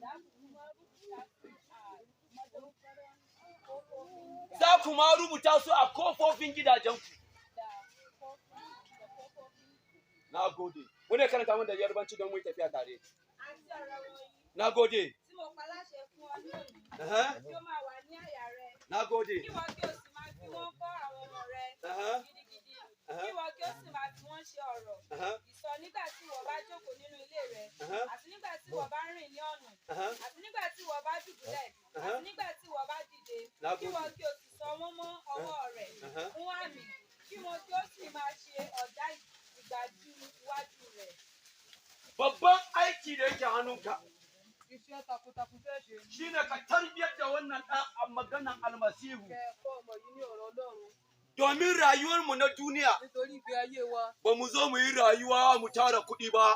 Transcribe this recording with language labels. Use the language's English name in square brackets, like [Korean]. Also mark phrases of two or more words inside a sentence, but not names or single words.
[Hausa] Za ku ma rubuta su a kofofin gidajenku. Na gode. Wani karanta mun da Yarbanci don mu yi tafiya tare. Na gode. Na gode. [Yoruba] Kí wọ́n kí o sì máa fi wọ́n kọ́ àwọn ọmọ rẹ gidigidi. Kí wọ́n kí o sì máa fi wọ́n ṣe ọ̀rọ̀. Ìsọ nígbà tí wọ́n bá jókòó nínú ilé rẹ, àti nígbà tí wọ́n bá rìn ní ọ̀nà, àti nígbà tí wọ́n bá dùbúlẹ̀, àti nígbà tí wọ́n bá dìde. Kí wọ́n kí o sì sọ wọ́n mọ́ ọwọ́ rẹ̀ fún àmì. Kí wọ́n kí o sì máa ṣe ọ̀dà ìgbàjú iwájú rẹ̀. [Hausa] Babban aiki da yake hannunka shi ne ka tarbiyar da wannan ɗan a maganan almasihu. Domin rayuwarmu na duniya, ba mu zo mu yi rayuwa mu tara kuɗi ba.